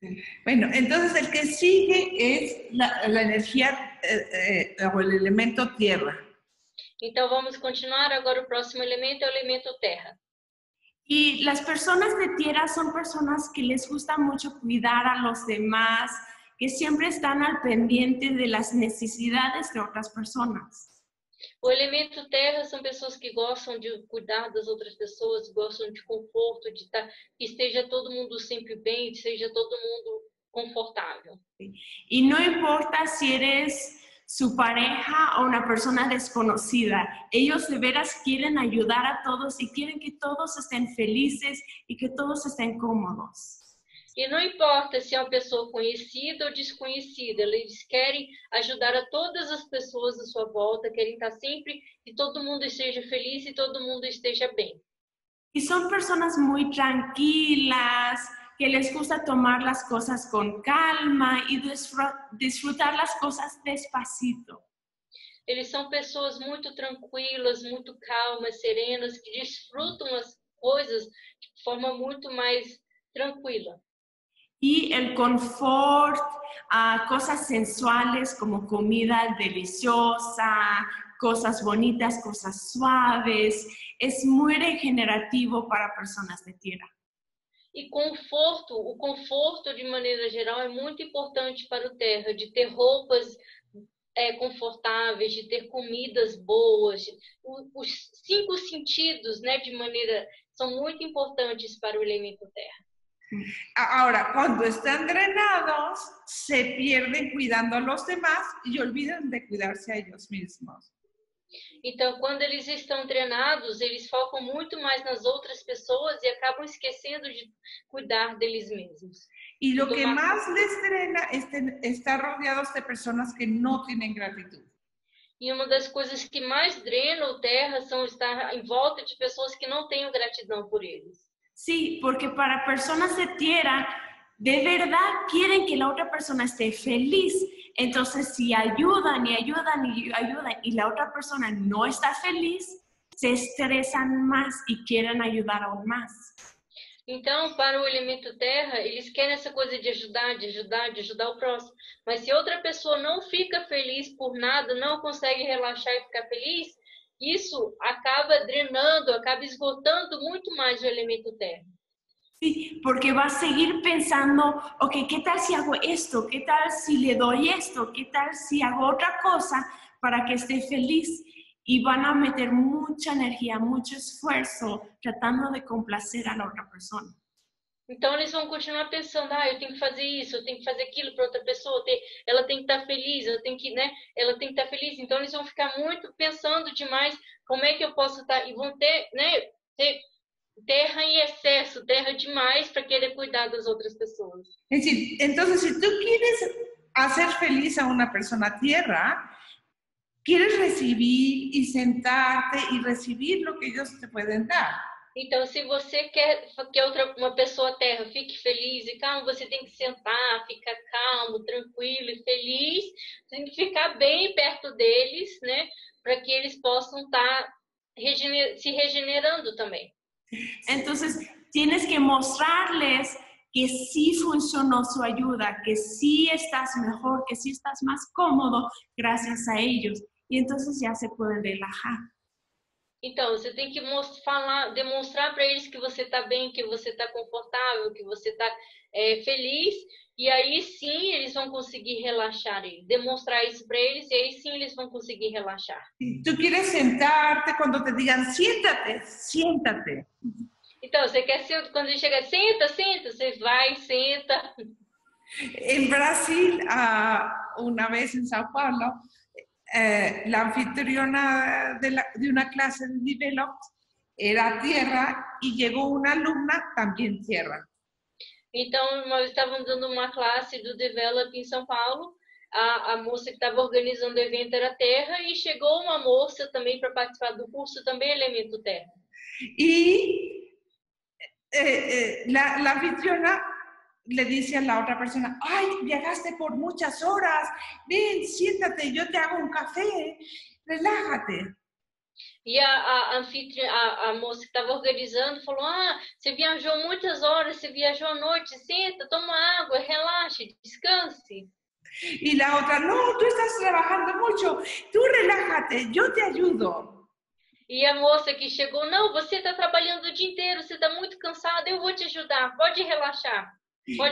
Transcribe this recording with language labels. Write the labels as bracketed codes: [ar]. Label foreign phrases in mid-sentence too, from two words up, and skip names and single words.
[es] Bueno, entonces el que sigue es la energía o el elemento tierra. [pt] Então vamos continuar. Agora o próximo elemento é o elemento terra. [es] Y las personas de tierra son personas que les gusta mucho cuidar a los demás, que siempre están al pendiente de las necesidades de otras personas. [pt] O elemento terra são pessoas que gostam de cuidar das outras pessoas, gostam de conforto, de estar, que esteja todo mundo sempre bem, que seja todo mundo confortável. [es] Y no importa si eres su pareja o una persona desconocida, ellos de veras quieren ayudar a todos y quieren que todos estén felices y que todos estén cómodos. [pt] E não importa se é uma pessoa conhecida ou desconhecida, eles querem ajudar a todas as pessoas à sua volta, querem estar sempre que todo mundo esteja feliz e todo mundo esteja bem. [es] Y son personas muy tranquilas, que les gusta tomar las cosas con calma y disfrutar las cosas despacito. [pt] Eles são pessoas muito tranquilas, muito calmas, serenas, que desfrutam as coisas de forma muito mais tranquila. [es] Y el confort, cosas sensuales como comida deliciosa, cosas bonitas, cosas suaves, es muy regenerativo para personas de tierra. [pt] E conforto, o conforto de maneira geral é muito importante para o terra, de ter roupas confortáveis, de ter comidas boas. Os 5 sentidos, né, de maneira, são muito importantes para o elemento terra. [es] Ahora, cuando están drenados, se pierden cuidando a los demás y olvidan de cuidarse a ellos mismos. [pt] Então, quando eles estão drenados, eles focam muito mais nas outras pessoas e acabam esquecendo de cuidar deles mesmos. [es] Y lo que más les drena es estar rodeados de personas que no tienen gratitud. [pt] E uma das coisas que mais drena o terra são estar em volta de pessoas que não tenham gratidão por eles. [es] Sí, porque para personas de tierra, de verdad quieren que la otra persona esté feliz. Entonces, si ayudan y ayudan y ayudan y la otra persona no está feliz, se estresan más y quieren ayudar aún más. [pt] Então, para o elemento terra, eles querem essa coisa de ajudar o próximo. Mas se outra pessoa não fica feliz por nada, não consegue relaxar e ficar feliz, isso acaba drenando, acaba esgotando muito mais o elemento terra. [es] Sí, porque va a seguir pensando, ok, ¿qué tal si hago esto? ¿Qué tal si le doy esto? ¿Qué tal si hago otra cosa para que esté feliz? Y van a meter mucha energía, mucho esfuerzo tratando de complacer a la otra persona. [pt] Então, eles vão continuar pensando, eu tenho que fazer isso, eu tenho que fazer aquilo para outra pessoa, ela tem que estar feliz, ela tem que estar feliz. Então, eles vão ficar muito pensando demais como é que eu posso estar, e vão ter terra em excesso, terra demais para querer cuidar das outras pessoas. [es] Es decir, entonces, si tú quieres hacer feliz a una persona tierra, quieres recibir y sentarte y recibir lo que ellos te pueden dar. [pt] Então, se você quer que uma pessoa terra fique feliz e calma, você tem que sentar, ficar calmo, tranquilo e feliz. Você tem que ficar bem perto deles, né? Para que eles possam estar se regenerando também. [es] Entonces, tienes que mostrarles que sí funcionó su ayuda, que sí estás mejor, que sí estás más cómodo gracias a ellos. Y entonces ya se pueden relajar. [pt] Então, você tem que demonstrar para eles que você está bem, que você está confortável, que você está feliz. E aí sim eles vão conseguir relaxar. Demonstrar isso para eles e aí sim eles vão conseguir relaxar. [es] Tú quieres sentarte cuando te digan, siéntate, siéntate. [pt] Então, você quer sentar, quando ele chega, senta, você vai, senta. [es] En Brasil, una vez en Sao Paulo, la anfitriona de una clase de Developed era tierra y llegó una alumna también tierra. [pt] Então, nós estávamos dando uma classe do Develop em São Paulo, a moça que estava organizando o evento era terra e chegou uma moça também para participar do curso, também elemento terra. [es] Y la anfitriona le dice a la otra persona, ay, viajaste por muchas horas, ven, siéntate, yo te hago un café, relájate. [pt] E a moça que estava organizando falou: Ah, você viajou muitas horas, você viajou à noite, senta, toma água, relaxe, descanse. [es] Y la otra, no, tú estás trabajando mucho, tú relájate, yo te ayudo. [pt] E a moça que chegou: Não, você está trabalhando o dia inteiro, você está muito cansada, eu vou te ajudar, pode relaxar, pode